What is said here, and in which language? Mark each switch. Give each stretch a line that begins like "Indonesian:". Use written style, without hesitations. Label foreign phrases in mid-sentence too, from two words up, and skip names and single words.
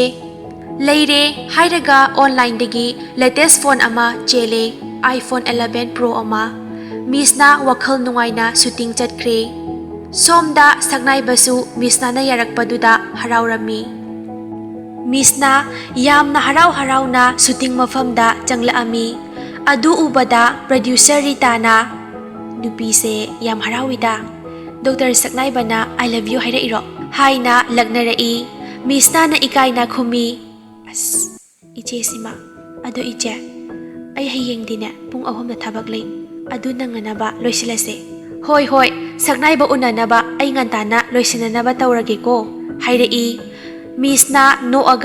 Manipuri: ꯂꯩꯔꯦ ꯍꯥꯏꯔꯒ ꯑꯣꯟꯂꯥꯏꯟꯗꯒꯤ ꯂꯦꯇꯦꯁ ꯐꯣꯟ ꯑꯃ ꯆꯦꯜꯂꯦ, iPhone 11 Pro ꯑꯃ꯫ ꯃꯤꯁꯅꯥ ꯋꯥꯈꯜ ꯅꯨꯡꯉꯥꯏꯅ ꯁꯨꯇꯤꯡ ꯆꯠꯈ꯭ꯔꯦ꯫ ꯁꯣꯝꯗ ꯁꯛꯅꯥꯏꯕꯁꯨ ꯃꯤꯁꯅꯥꯅ ꯌꯥꯔꯛꯄꯗꯨꯗ ꯍꯔꯥꯎꯔꯝꯃꯤ꯫ ꯃꯤꯁꯅꯥ ꯌꯥꯝꯅ ꯍꯔꯥꯎ-ꯍꯔꯥꯎꯅ ꯁꯨꯇꯤꯡ ꯃꯐꯝꯗ ꯆꯪꯂꯛꯑꯝꯃꯤ꯫ ꯑꯗꯨ ꯎꯕꯗ ꯄ꯭ꯔꯣꯗ꯭ꯌꯨꯁꯔ ꯔꯤꯇꯥꯅ "ꯅꯨꯄꯤꯁꯦ ꯌꯥꯝ ꯍꯔꯥꯎꯏꯗ, ꯗꯣꯛꯇꯔ ꯁꯛꯅꯥꯏꯕꯅ I love you ꯍꯥꯏꯔꯛꯏꯔꯣ?" ꯍꯥꯏꯅ ꯂꯛꯅꯔꯛꯏ꯫ ꯃꯤꯁꯅꯥꯅ ꯏꯀꯥꯏꯅ ꯈꯨꯝꯃꯤ, "ꯑꯁ, ꯏꯆꯦꯁꯤꯃ, ꯑꯗꯣ ꯏꯆꯦ, ꯑꯩ ꯍꯌꯦꯡꯗꯤꯅꯦ ꯄꯨꯡ 3ꯗ ꯊꯕꯛ ꯂꯩ, ꯑꯗꯨ ꯅꯪꯅꯅꯕ ꯂꯣꯏꯁꯤꯜꯂꯁꯦ." "ꯍꯣꯏ ꯍꯣꯏ, ꯁꯛꯅꯥꯏꯕ ꯎꯅꯅꯕ ꯑꯩ ꯉꯟꯇꯥꯅ ꯂꯣꯏꯁꯤꯟꯅꯅꯕ ꯇꯧꯔꯒꯦꯀꯣ" ꯍꯥꯏꯔꯛꯏ꯫ ꯃꯤꯁꯅꯥ ꯅꯣꯛꯑꯒ